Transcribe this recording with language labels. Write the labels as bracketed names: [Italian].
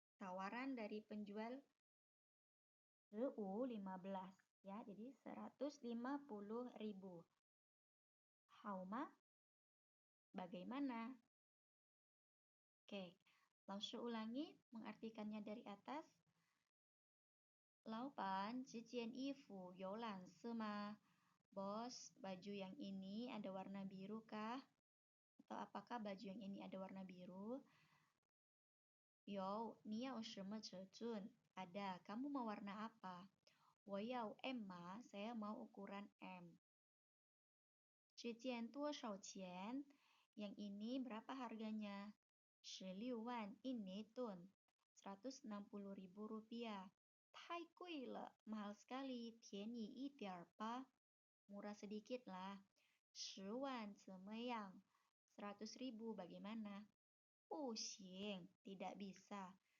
[Indonesian] Tawaran dari penjual 15 ya, jadi 150.000. Hauma bagaimana? Oke, Laoshi ulangi mengartikannya dari atas. [Chinese] 老板，这件衣服有蓝色吗？ [Indonesian] Bos, baju yang ini ada warna biru kah? Atau apakah baju yang ini ada warna biru? [Chinese] 有，你要什么尺寸？ [Indonesian] Ada, kamu mau warna apa? [Chinese] 我要 M 码, [Indonesian] saya mau ukuran M. [Chinese] 这件多少钱? [Indonesian] Yang ini berapa harganya? [Chinese] 16万印尼盾, 160.000 rupiah. 太贵了, [Indonesian] mahal sekali. [Chinese] 便宜一点儿吧. [Indonesian] Murah sedikit lah. [Chinese] 10万怎么样? [Indonesian] 100.000 bagaimana? [Chinese] 不行, [Indonesian] tidak bisa.